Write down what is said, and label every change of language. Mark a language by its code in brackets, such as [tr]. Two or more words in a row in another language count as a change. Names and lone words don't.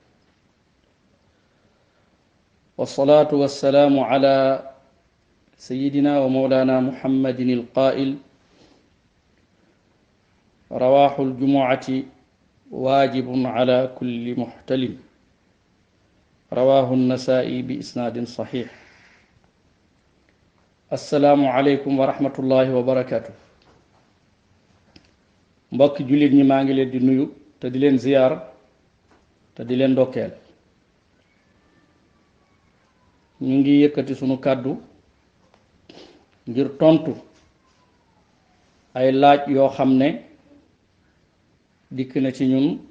[ar] والصلاة والسلام على سيدنا ومولانا محمد القائل رواح الجمعة واجب على كل محتلم رواه النسائي بإسناد صحيح. السلام عليكم ورحمة الله وبركاته. [wo] mbokk jullit ñi maa ngi leen di nuyu te di leen ziyaar te di leen ndokkeel. ñu ngi yëkkati sunu kàddu ngir tontu ay laaj yoo xam ne dikk na ci ñun